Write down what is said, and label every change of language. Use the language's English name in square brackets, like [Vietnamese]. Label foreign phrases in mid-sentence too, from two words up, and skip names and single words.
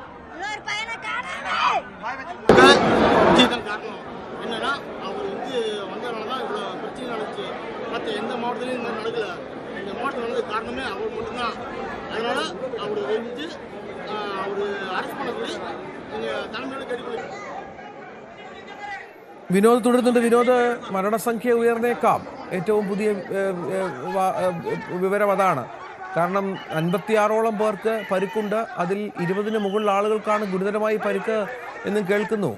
[Tamil] என்னன்னா அவர் வந்ததுனாலதான் இவ்வளவு பிரச்சனை நடந்துச்சு. மற்ற எந்த மாவட்டத்திலையும் இந்த நடக்கல. இந்த மாவட்டத்தில் நடந்தது காரணமே அவர் மட்டும்தான். அதனால அவரு வந்து அவரு அரெஸ்ட் பண்ணது நீங்க தலைமையோட கேட்டுக்கொள்ள. [Malayalam] വിനോദ് തുടരുന്നുണ്ട്. വിനോദ്, മരണസംഖ്യ ഉയർന്നേക്കാം. ഏറ്റവും പുതിയ വിവരം അതാണ്. കാരണം 56ഓളം പേർക്ക് പരിക്കുണ്ട്. അതിൽ 20ന് മുകളിൽ ആളുകൾക്കാണ് ഗുരുതരമായി പരിക്ക് എന്നും കേൾക്കുന്നു.